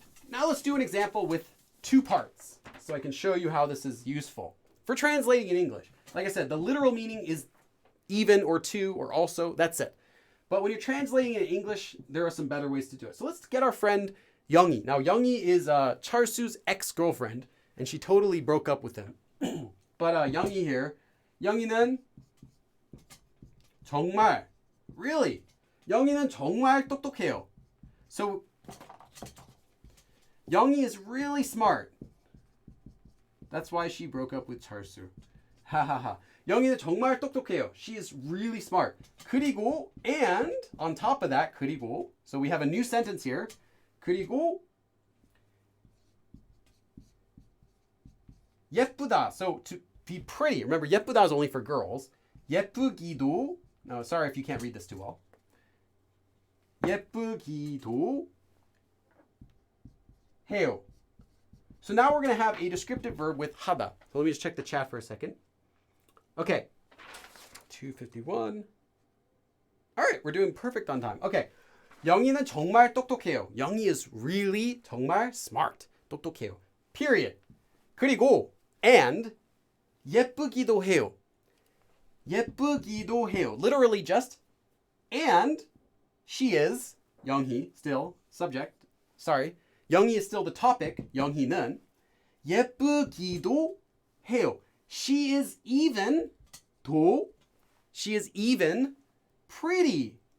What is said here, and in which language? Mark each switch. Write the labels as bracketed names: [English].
[English] Now let's do an example with two parts so I can show you how this is useful for translating in English. Like I said, the literal meaning is even or to or also. That's it. But when you're translating in English, there are some better ways to do it. So let's get our friend Youngie. Now, Youngie is Charsu's ex-girlfriend. And she totally broke up with him. But Youngie here. [Korean] Youngie는 정말, [English] really, [Korean] Youngie는 정말 똑똑해요. [English] So, Youngie is really smart. That's why she broke up with Charsu. 하하하. [Korean] Youngie는 정말 똑똑해요. [English] She is really smart. [Korean] 그리고, [English] and on top of that, 그리고, so we have a new sentence here. [Korean] 그리고 예쁘다. [English] So to be pretty. Remember, 예쁘다 is only for girls. [Korean] 예쁘기도. [English] No, sorry if you can't read this too well. [Korean] 예쁘기도 해요. [English] So now we're going to have a descriptive verb with 하다. So let me just check the chat for a second. Okay. 2:51. All right, we're doing perfect on time. Okay. [Korean] 영희는 정말 똑똑해요. [English] 영희 is really [Korean] 정말 [English] smart. [Korean] 똑똑해요. [English] Period. [Korean] 그리고 [English] and [Korean] 예쁘기도 해요. 예쁘기도 해요. [English] Literally just and she is 영희 still subject. Sorry. 영희 is still the topic. 영희는 [Korean] 예쁘기도 해요. [English] She is even pretty.